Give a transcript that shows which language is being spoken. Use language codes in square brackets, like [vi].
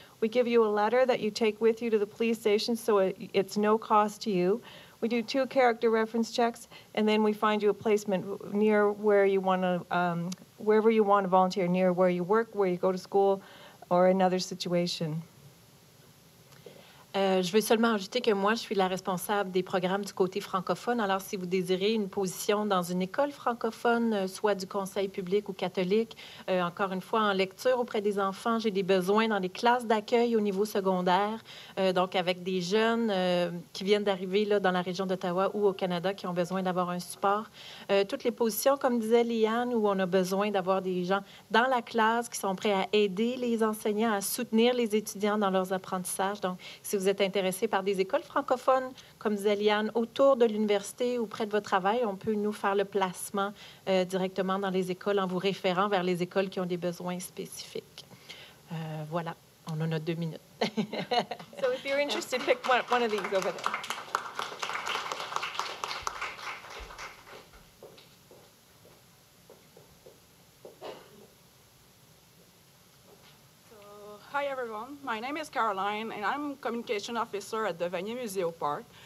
[en] We give you a letter that you take with you to the police station, so it's no cost to you. We do 2 character reference checks, and then we find you a placement near where you want to, wherever you want to volunteer, near where you work, where you go to school, or another situation. [fr] Je veux seulement ajouter que moi, je suis la responsable des programmes du côté francophone. Alors, si vous désirez une position dans une école francophone, soit du conseil public ou catholique, encore une fois, en lecture auprès des enfants, j'ai des besoins dans les classes d'accueil au niveau secondaire, donc avec des jeunes qui viennent d'arriver là, dans la région d'Ottawa ou au Canada qui ont besoin d'avoir un support. Toutes les positions, comme disait Liane, où on a besoin d'avoir des gens dans la classe qui sont prêts à aider les enseignants, à soutenir les étudiants dans leurs apprentissages. Donc, si vous êtes intéressé par des écoles francophones, comme disait Liane, autour de l'université ou près de votre travail, on peut nous faire le placement directement dans les écoles en vous référant vers les écoles qui ont des besoins spécifiques. Voilà, on en a 2 minutes. [en] So if you're interested, pick one of these over there. Hi everyone, my name is Caroline and I'm Communication Officer at the Vanier Museo Park.